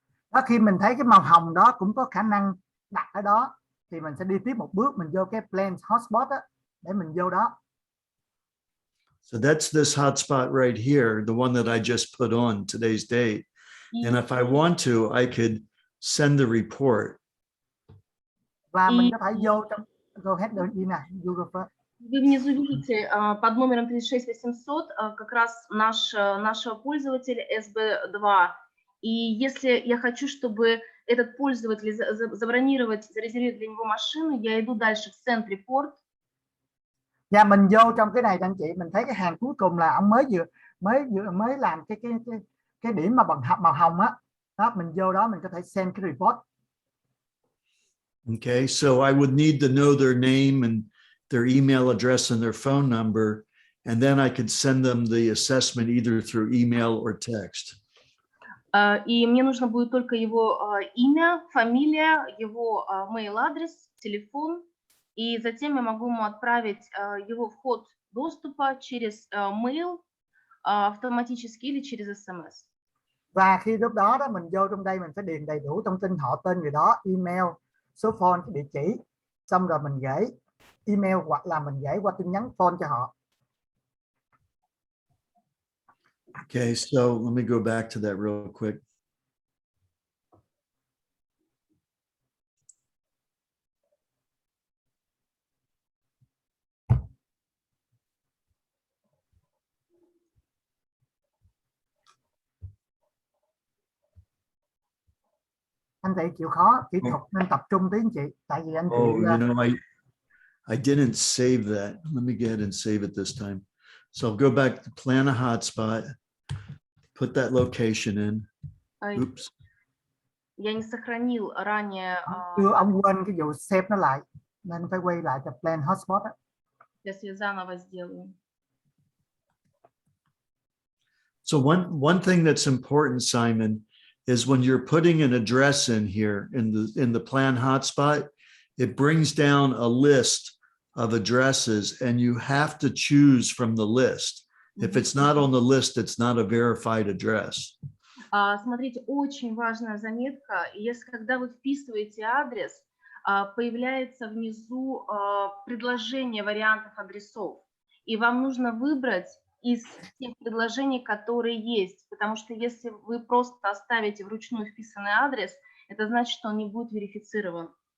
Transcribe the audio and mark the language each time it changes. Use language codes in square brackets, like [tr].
[vi] Đó, khi mình thấy cái màu hồng đó cũng có khả năng đặt ở đó thì mình sẽ đi tiếp một bước, mình vô cái plan hotspot á, để mình vô đó. [en] So that's this hotspot right here, the one that I just put on today's date. And if I want to, I could send the report. [vi] Và mình có thể vô trong [en] go ahead Ina, you go first. [ru] Вы внизу видите под номером 36800 как раз нашего пользователя SB2. И если я хочу, чтобы этот пользователь забронировать, зарезервировать для него машину, я иду дальше в Send Report. [vi] Và mình vô trong cái này anh chị, mình thấy cái hàng cuối cùng là ông mới làm cái điểm mà bằng màu hồng á. Đó, mình vô đó mình có thể send cái report. [en] Okay, so I would need to know their name and their email address and their phone number, and then I could send them the assessment either through email or text. [ru] И мне нужно будет только его имя, фамилия, его mail-адрес, телефон, и затем я могу ему отправить его вход доступа через mail автоматически или через SMS. [vi] Và khi lúc đó mình vô trong đây mình phải điền đầy đủ thông tin họ, tên người đó, email, số phone, địa chỉ, xong rồi mình gửi email hoặc là mình gửi qua tin nhắn phone cho họ. [en] Okay, so let me go back to that real quick. [vi] Anh chị chịu khó kỹ thuật nên tập trung tí anh chị, tại vì anh chị [en] I didn't save that. Let me go ahead and save it this time. So I'll go back to plan a hotspot, put that location in. Oops. [ru] Я не сохранил ранее. [vi] Chưa, ông quên cái vụ save nó lại nên phải quay lại cho plan hotspot á. [ru] Сейчас я заново сделаю. [en] So one thing that's important, Simon, is when you're putting an address in here in the plan hotspot, it brings down a list of addresses and you have to choose from the list. If it's not on the list, it's not a verified address. [ru] Смотрите, очень важная заметка. Если когда вы вписываете адрес, появляется внизу предложение вариантов адресов, и вам нужно выбрать из тех предложений, которые есть, потому что если вы просто оставите вручную вписанный адрес, это значит, что он не будет верифицирован.